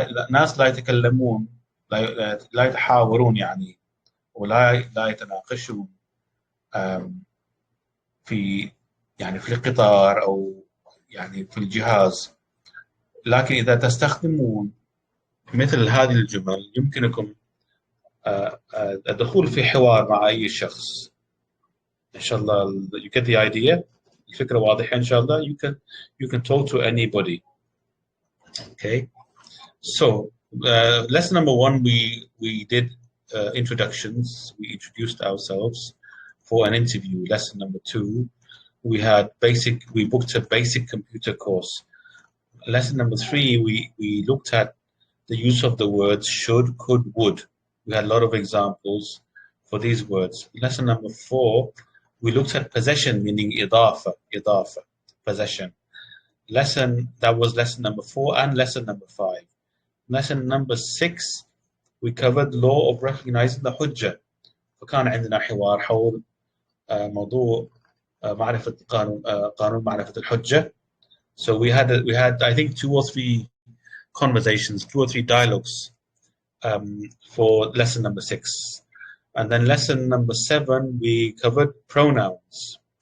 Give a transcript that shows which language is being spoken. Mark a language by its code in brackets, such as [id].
[ar] ناس لا يتكلمون، لا يتحاورون يعني، ولا يتناقشون في القطار أو يعني في الجهاز. لكن إذا تستخدمون مثل هذه الجمل يمكنكم الدخول في حوار مع أي شخص. إن شاء الله [en] you get the idea. [ar] الفكرة واضحة إن شاء الله. [en] You can talk to anybody. Okay. So lesson number 1, we did introductions. We introduced ourselves for an interview. Lesson number 2, we booked a basic computer course. Lesson number 3, we looked at the use of the words should, could, would. We had a lot of examples for these words. Lesson number 4, we looked at possession, meaning idafa, possession. That was lesson number 4 and lesson number 5. Lesson number 6, we covered law of recognizing the hujjah. [ar] فكان عندنا حوار حول موضوع معرفة قانون معرفة الحجة. [en] So we had I think 2 or 3 conversations, 2 or 3 dialogues for lesson number 6. And then lesson number 7, we covered pronouns.